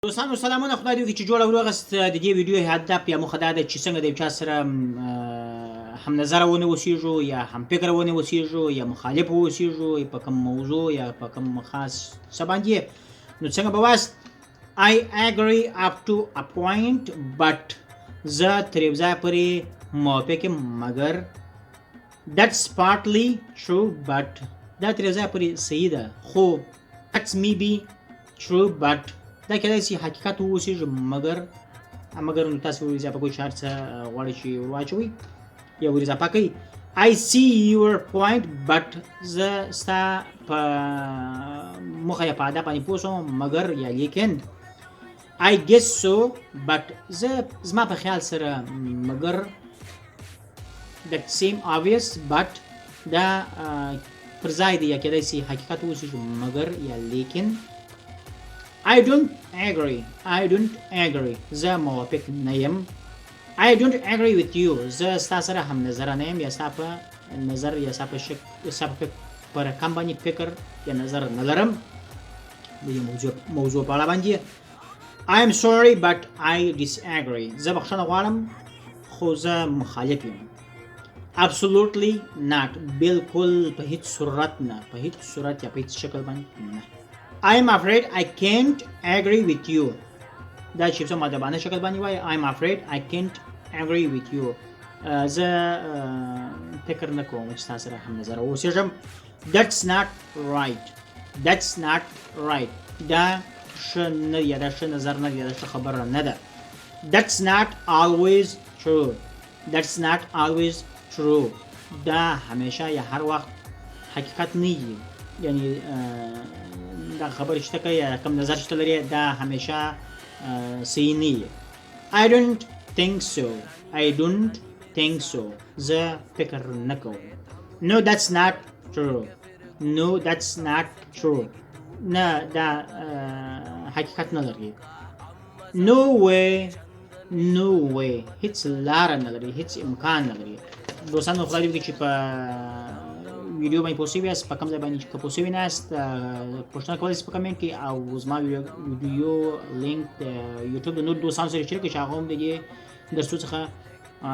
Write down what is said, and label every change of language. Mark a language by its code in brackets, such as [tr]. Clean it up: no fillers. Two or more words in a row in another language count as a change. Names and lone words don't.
[ps] دوستانو سلامونه، خدای دې وکړي چې جوړه وروغست. د دې ویډیو هدف یا موخه دا ده چې څنګه دیوچاسره هم نظره ونه اوسیږو یا هم فکر ونه اوسیږو یا مخالف اوسیږو په کوم موضوع یا په کوم خاص څه باندې. نو څنګه به واست [en] I agree up to a point but [ps] زه تر یو ځایه پورې موافق یم مګر [en] that's partly true but [ps] دا تر یو ځایه پورې صحیح ده خو [en] that's maybe true but [ps] دا کېدای شي حقیقت واوسیږي مګر نو تاسو ور اضافه کوئ چې هر څه غواړئ چې ور واچوئ یا ور اضافه کوئ. [en] I see your point but [ps] زه ستا په موخه یا په هدف باندې پوه شوم مګر یا لیکن [en] I guess so but [ps] زما په خیال سره مګر [en] that seem obvious but [ps] دا پر ځای دی یا کېدای شي حقیقت واوسیږي مګر یا لیکن. [en] I don't agree [ps] زه موافق نه یم. [en] I don't agree with you [ps] زه ستا سره هم نظره نه یم یا ستا په نظر یا ستا په پر کم باندې فکر یا نظر نه لرم د دې موضوع په اړه باندې. [en] I am sorry but I disagree [ps] زه بخښنه غواړم خو زه مخالف یم. [en] Absolutely not [ps] بالکل په هیڅ صورت نه په هیڅ صورت یا په هیڅ شکل باندې نه. [en] I am afraid I can't agree with you [ps] دا چې په مؤدبانه شکل باندې وایي [en] I am afraid I can't agree with you [ps] زه فکر نه کوم چې تاسو سره هم نظر اوسېږم. [en] That's not right [ps] دا ښه نه یا دا ښه نظر نه یا دا ښه خبره نه ده. [en] That's not always true [ps] دا همیشه یا هر وخت حقیقت نه وي یعنی دا خبر شته که یا کم نظر شته لري دا همیشه صحیح نه وي. [en] I don't think so [ps] زه فکر نه کوم. [en] No that's not true [ps] نه دا حقیقت نه لري. [en] No way [ps] هیڅ لاره نه لري هیڅ امکان نه لري. دوستانو خدای دې وکړي چې په ویډیو باندې پوه شوي یاست په کوم ځای باندې چې که پوه شوي نه یاست پوښتنه کولی شئ په کمنټ کې او زما ویډیو لینک د یوټیوب د نورو دوستانو سره شریک کړئ چې هغه هم د دې درسونو څخه برخمن واوسیږي.